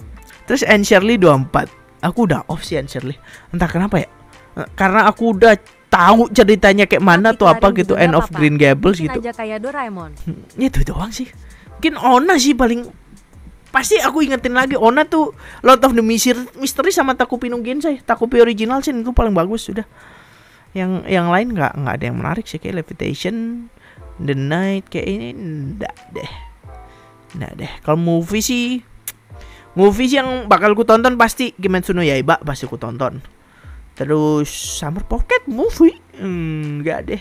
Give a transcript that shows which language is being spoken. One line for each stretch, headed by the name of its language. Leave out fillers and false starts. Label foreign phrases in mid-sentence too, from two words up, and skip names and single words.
Indonesian: Terus Anne Shirley 24. Aku udah off sih Anne Shirley. Entah kenapa ya. Karena aku udah tahu ceritanya kayak mana tuh apa gitu, End of Green Gables gitu. Aja kayak Doraemon. Itu doang sih. Mungkin Ona sih paling pasti aku ingetin lagi. Ona tuh Lord of the Mystery sama Takupi no Gensai. Takupi original sih itu paling bagus sudah. Yang lain nggak ada yang menarik sih, kayak Levitation, The Night kayak ini enggak deh. Kalau movie sih yang bakal ku tonton pasti Kimetsu no Yaiba pasti ku tonton. Terus Summer Pocket movie enggak deh.